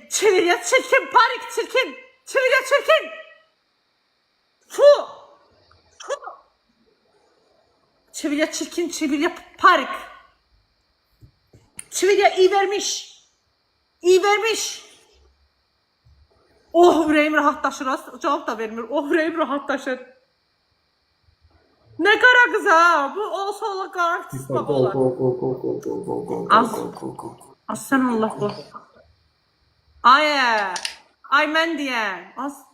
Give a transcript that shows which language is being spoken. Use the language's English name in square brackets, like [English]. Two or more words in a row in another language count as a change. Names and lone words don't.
[Turkish] Çivilya çirkin, Parik çirkin. Çivilya çirkin. Fu. Çivilya çirkin, Çivilya Parik. Çivilya iyi vermiş. [Azerbaijani] Oh ürəyim rahatlaşır. Cavab da vermir. Oh ürəyim rahatlaşır. [Turkish] Ne kara kız ha. [Azerbaijani] Bu olsa ola qara artist baba olar. Az sen Allah bu. Ay mən deyən. Az.